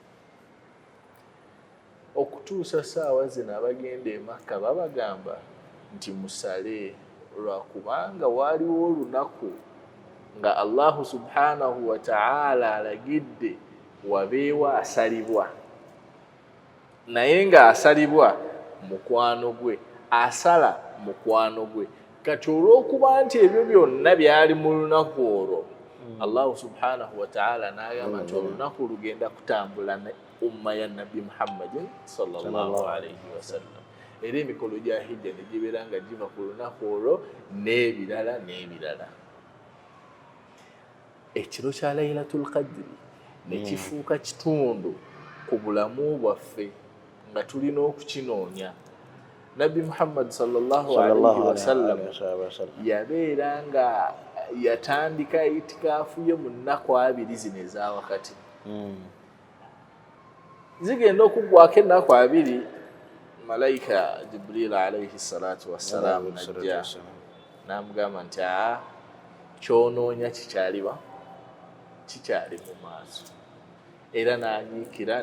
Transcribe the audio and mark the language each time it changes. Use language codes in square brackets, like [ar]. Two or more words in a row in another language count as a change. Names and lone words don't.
[lg] Okutuusa saawa zino abagenda e Makka babagamba nti musale, lwakubanga waaliwo olunaku nga [ar] الله سبحانه وتعالى [lg] alagidde wabeewa asalibwa, naye nga asalibwa mukwano gwe, asala mukwano gwe. Kati olw'okuba nti ebyo byonna byali mu lunaku olwo, [ar] الله سبحانه وتعالى [lg] n'agamba nti olunaku lugenda kutambula ne umma ya Nabbi Muhammadin [ar] صلى الله عليه وسلم. [lg] Era emikolo gya hijja ne gibeera nga giva ku lunaku olwo n'ebirala n'ebirala. Ekiro kya Laylatul Qadri ne kifuuka kitundu ku bulamu bwaffe nga tulina okukinoonya. Nabbi Muhammad [ar] صلى الله عليه وسلم [lg] yabeera nga yatandika itikaafu ye mu nnaku 2 zino eza wakati. Zigenda okuggwako ennaku 2, malayika Jibril [ar] عليه الصلاة والسلام [lg] najja n'amugamba nti kyonoonya kikyaliwa kikyali mu maaso, era n'anyiikira.